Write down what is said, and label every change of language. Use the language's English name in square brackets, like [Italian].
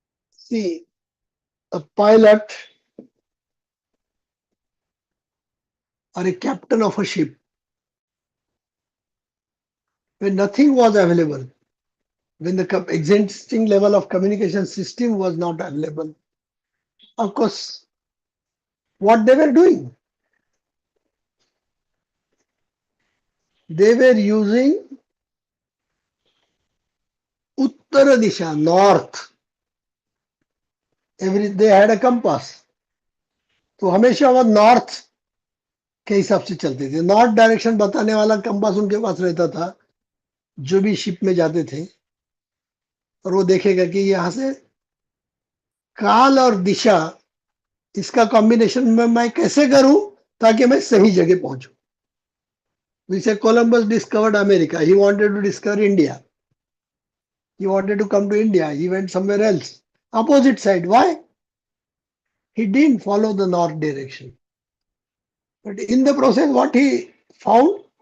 [English] See, a pilot or a captain of a ship, when nothing was available, when the existing level of communication system was not available, of course, what they were doing? They were using Uttara Disha, north. They had a compass. [Hindi] तो हमेशा वो north के हिसाब से चलते थे। North direction बताने वाला कंपास उनके पास रहता था, जो भी शिप में जाते थे, और वो देखेगा कि यहाँ से काल और दिशा, इसका कॉम्बिनेशन में मैं कैसे करूं ताकि मैं सही जगह पहुंचूं। [English] We say Columbus discovered America. He wanted to discover India. He wanted to come to India. He went somewhere else. Opposite side. Why? He didn't follow the north direction. But in the process, what he found?